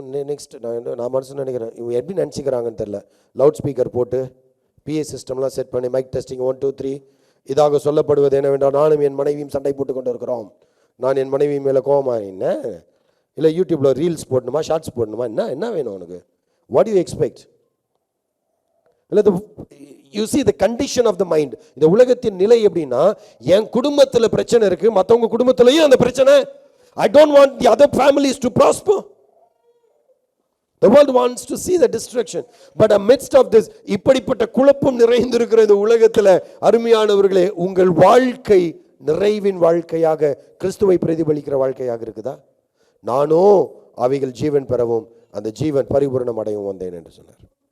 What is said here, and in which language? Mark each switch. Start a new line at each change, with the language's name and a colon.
Tamil: Next நான் மனசு நினைக்கிறேன், இவங்க எப்படி நினச்சிக்கிறாங்கன்னு தெரில. லவுட் ஸ்பீக்கர் போட்டு பிஏ சிஸ்டம்லாம் செட் பண்ணி மைக் டெஸ்டிங் 1 2 3 இதாக சொல்லப்படுவது என்னவென்றால், நானும் என் மனைவியும் சண்டை போட்டு கொண்டு இருக்கிறோம், நான் என் மனைவி மேலே கோபமாக என்ன இல்லை, யூடியூப்பில் ரீல்ஸ் போடணுமா, ஷார்ட்ஸ் போடணுமா, என்ன வேணும் உனக்கு, வாட் யூ எக்ஸ்பெக்ட்?
English: இல்லை, you see the condition of the mind.
Tamil: இந்த உலகத்தின் நிலை எப்படின்னா, என் குடும்பத்தில் பிரச்சனை இருக்கு, மற்றவங்க குடும்பத்திலையும் அந்த பிரச்சனை.
English: I don't want the other families to prosper. The world wants to see the destruction. But amidst of this,
Tamil: இப்படிப்பட்ட குழப்பம் நிறைந்திருக்கிற இந்த உலகத்தில் அருமையானவர்களே, உங்கள் வாழ்க்கை நிறைவின் வாழ்க்கையாக, கிறிஸ்துவை பிரதிபலிக்கிற வாழ்க்கையாக இருக்குதா? நானோ அவைகள் ஜீவன் பெறவும் அந்த ஜீவன் பரிபூரணம் அடையவும் வந்தேன் என்று சொன்னார்.